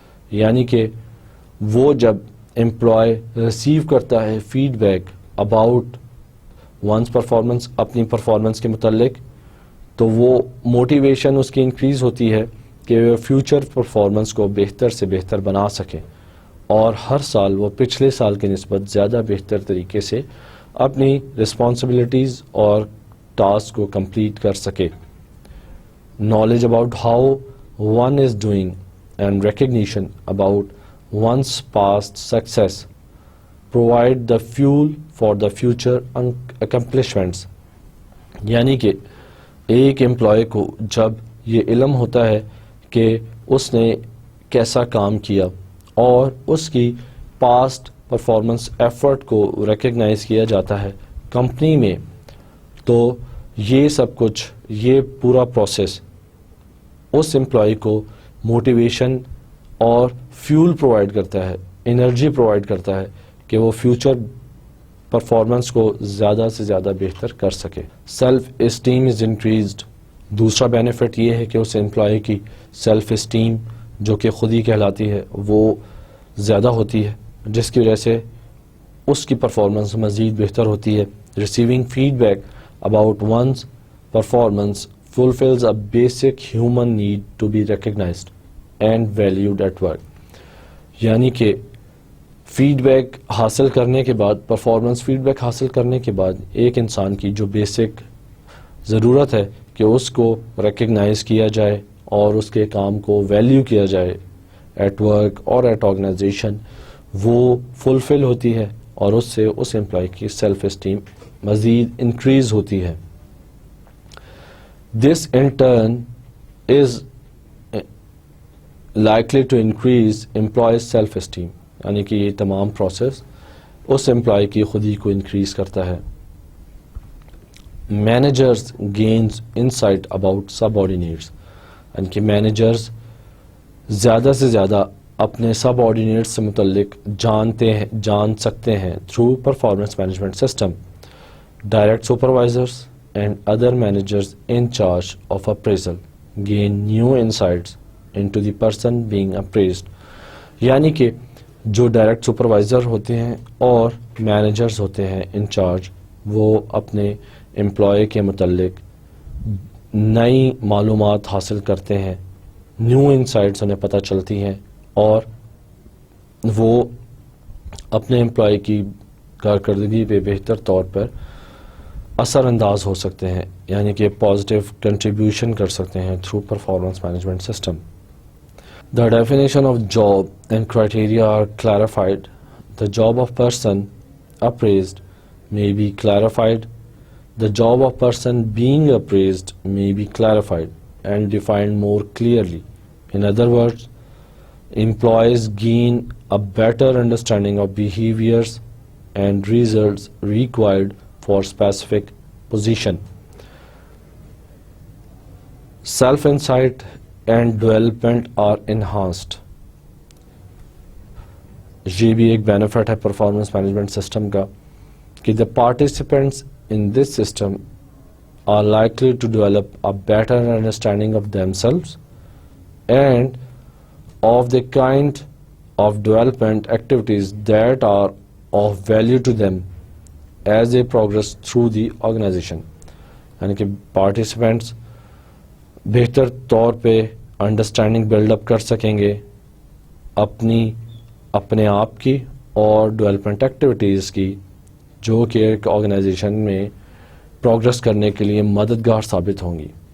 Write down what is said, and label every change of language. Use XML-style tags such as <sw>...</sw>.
<ur>یعنی کہ وہ جب امپلائی ریسیو کرتا ہے</ur> <en>feedback about one's performance</en> <ur>اپنی پرفارمنس کے متعلق تو وہ موٹیویشن اس کی انکریز ہوتی ہے کہ وہ فیوچر پرفارمنس کو بہتر سے بہتر بنا سکے اور ہر سال وہ پچھلے سال کی نسبت زیادہ بہتر طریقے سے اپنی رسپانسبلٹیز اور ٹاسک کو کمپلیٹ کر سکے.</ur> <en>Knowledge about how one is doing and recognition about one's past success provide the fuel for the future accomplishments.</en> <ur>یعنی کہ ایک امپلائی کو جب یہ علم ہوتا ہے کہ اس نے کیسا کام کیا اور اس کی پاسٹ پرفارمنس ایفرٹ کو ریکگنائز کیا جاتا ہے کمپنی میں، تو یہ سب کچھ، یہ پورا پروسیس اس امپلائی کو موٹیویشن اور فیول پرووائڈ کرتا ہے، انرجی پرووائڈ کرتا ہے کہ وہ فیوچر پرفارمنس کو زیادہ سے زیادہ بہتر کر سکے.</ur> <en>Self esteem is increased.</en> <ur>دوسرا بینیفٹ یہ ہے کہ اس امپلائی کی سیلف اسٹیم جو کہ خود ہی کہلاتی ہے وہ زیادہ ہوتی ہے، جس کی وجہ سے اس کی پرفارمنس مزید بہتر ہوتی ہے.</ur> <en>Receiving feedback about one's performance fulfills a basic human need to be recognized and valued at work.</en> <ur>یعنی کہ فیڈ بیک حاصل کرنے کے بعد، پرفارمنس فیڈ بیک حاصل کرنے کے بعد ایک انسان کی جو بیسک ضرورت ہے کہ اس کو ریکگنائز کیا جائے اور اس کے کام کو ویلیو کیا جائے ایٹ ورک اور ایٹ آرگنائزیشن، وہ فلفل ہوتی ہے اور اس سے اس امپلائی کی سیلف اسٹیم مزید انکریز ہوتی ہے.</ur> <en>This in turn is likely to increase employees' self-esteem.</en> <ur>یعنی کہ یہ تمام پروسیس اس امپلائی کی خودی کو انکریز کرتا ہے.</ur> <en>Managers gains insight about subordinates.</en> <ur>یعنی کہ مینیجرز زیادہ سے زیادہ اپنے سب آرڈینیٹس سے متعلق جان سکتے ہیں</ur> <en>through performance management system. Direct supervisors and other managers in charge of appraisal gain new insights into the person being appraised.</en> <ur>یعنی کہ جو ڈائریکٹ سپروائزر ہوتے ہیں اور مینیجرز ہوتے ہیں ان چارج، وہ اپنے امپلائی کے متعلق نئی معلومات حاصل کرتے ہیں، نیو انسائٹس انہیں پتہ چلتی ہیں اور وہ اپنے امپلائی کی کارکردگی پہ بہتر طور پر اثر انداز ہو سکتے ہیں، یعنی کہ پازیٹیو کنٹریبیوشن کر سکتے ہیں</ur> <en>Through performance management system. The definition of job and criteria are clarified. The job of person appraised may be clarified. The job of person being appraised may be clarified and defined more clearly. In other words, employees gain a better understanding of behaviors and results required for specific position. Self-insight and development are enhanced.</en> <ur>یہ بھی ایک benefit ہے performance management system کا کہ</ur> <en>the participants in this system are likely to develop a better understanding of themselves and of the kind of development activities that are of value to them as they progress through the organization.</en> <ur>یعنی کہ participants بہتر طور پہ understanding build up کر سکیں گے اپنے آپ کی اور ڈیولپمنٹ ایکٹیویٹیز کی، جو کہ ایک آرگنائزیشن میں پروگرس کرنے کے لیے مددگار ثابت ہوں گی.</ur>